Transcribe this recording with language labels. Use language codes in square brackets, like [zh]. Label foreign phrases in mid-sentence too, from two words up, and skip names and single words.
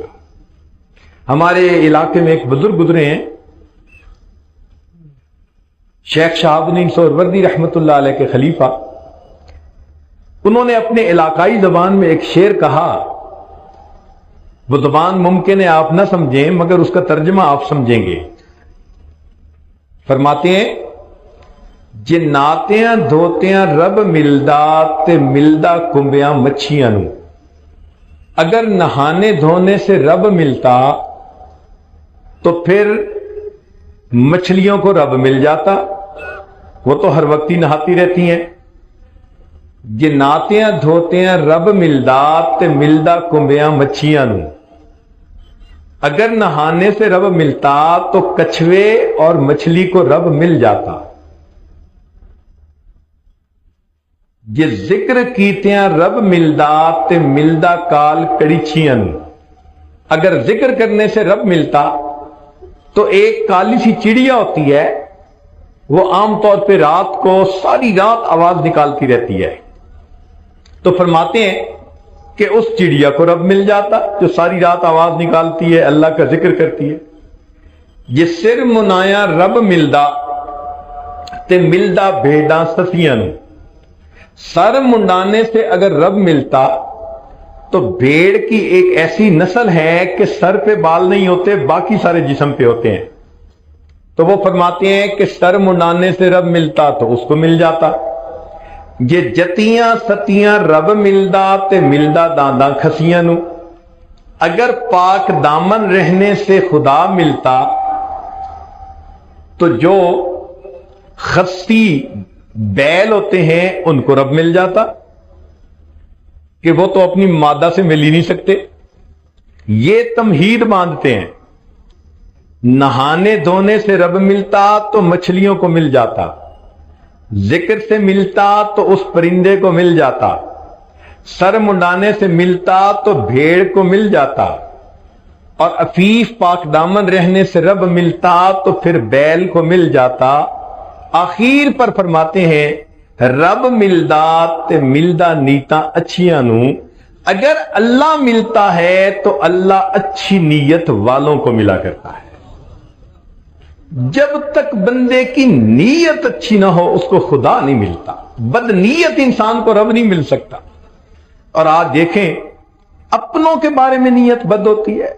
[ur] ہمارے علاقے میں ایک بزرگ گزرے ہیں، شیخ شہاب الدین سہروردی رحمت اللہ علیہ کے خلیفہ. انہوں نے اپنے علاقائی زبان میں ایک شعر کہا. وہ زبان ممکن ہے آپ نہ سمجھیں مگر اس کا ترجمہ آپ سمجھیں گے. [pa] فرماتے ہیں جے ناتیاں دھوتیاں رب ملدا تے ملدا کنبیاں مچھیاں نو. [ur] اگر نہانے دھونے سے رب ملتا تو پھر مچھلیوں کو رب مل جاتا، وہ تو ہر وقت ہی نہاتی رہتی ہیں. [pa] جے ناتیاں دھوتیاں رب ملدا تے ملدا کنبیاں مچھیاں نو. [ur] اگر نہانے سے رب ملتا تو کچھوے اور مچھلی کو رب مل جاتا. [pa] جے ذکر کیتیاں رب ملدا تے ملدا کال کڑیچیاں. [ur] اگر ذکر کرنے سے رب ملتا تو ایک کالی سی چڑیا ہوتی ہے، وہ عام طور پہ رات کو ساری رات آواز نکالتی رہتی ہے. تو فرماتے ہیں کہ اس چڑیا کو رب مل جاتا جو ساری رات آواز نکالتی ہے، اللہ کا ذکر کرتی ہے. [pa] یہ سر منایا رب ملدا تے ملدا بھیڑاں سسیاں. [ur] سر منڈانے سے اگر رب ملتا تو بھیڑ کی ایک ایسی نسل ہے کہ سر پہ بال نہیں ہوتے، باقی سارے جسم پہ ہوتے ہیں. تو وہ فرماتے ہیں کہ سر منڈانے سے رب ملتا تو اس کو مل جاتا. [pa] یہ جتیاں ستیاں رب ملدا تے ملدا دانداں کھسیاں نو. [ur] اگر پاک دامن رہنے سے خدا ملتا تو جو خسی بیل ہوتے ہیں ان کو رب مل جاتا کہ وہ تو اپنی مادہ سے مل ہی نہیں سکتے. یہ تمہید باندھتے ہیں. نہانے دھونے سے رب ملتا تو مچھلیوں کو مل جاتا, ذکر سے ملتا تو اس پرندے کو مل جاتا, سر منڈانے سے ملتا تو بھیڑ کو مل جاتا, اور عفیف پاک دامن رہنے سے رب ملتا تو پھر بیل کو مل جاتا. [pa] آخر پر فرماتے ہیں رب ملدا تے ملدا نیتا اچھیاں نو. [ur] اگر اللہ ملتا ہے تو اللہ اچھی نیت والوں کو ملا کرتا ہے. جب تک بندے کی نیت اچھی نہ ہو اس کو خدا نہیں ملتا. بد نیت انسان کو رب نہیں مل سکتا. اور آج دیکھیں اپنوں کے بارے میں نیت بد ہوتی ہے.